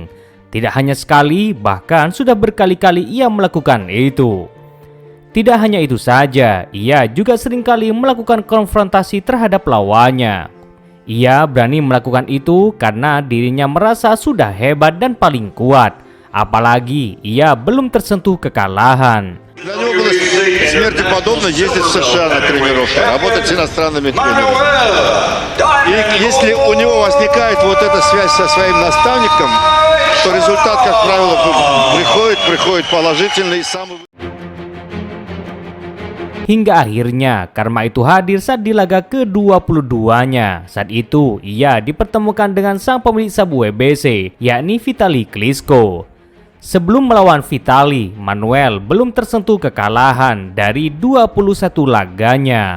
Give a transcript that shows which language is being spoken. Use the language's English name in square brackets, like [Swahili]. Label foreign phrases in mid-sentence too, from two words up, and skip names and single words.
[Indonesian] Tidak hanya sekali, bahkan sudah berkali-kali ia melakukan itu. Tidak hanya itu saja, ia juga seringkali melakukan konfrontasi terhadap lawannya. Ia berani melakukan itu karena dirinya merasa sudah hebat dan paling kuat. Apalagi ia belum tersentuh kekalahan. [Russian] Для него было смерти подобно ездить в США на тренировки, работать с иностранными тренерами. И если у него возникает вот эта связь со своим наставником, то результат, как правило, приходит положительный. [Indonesian] Hingga akhirnya karma itu hadir saat di laga ke-22-nya. Saat itu ia dipertemukan dengan sang pemilik sabu WBC, yakni Vitali Klitschko. Sebelum melawan Vitali, Manuel belum tersentuh kekalahan dari 21 laganya.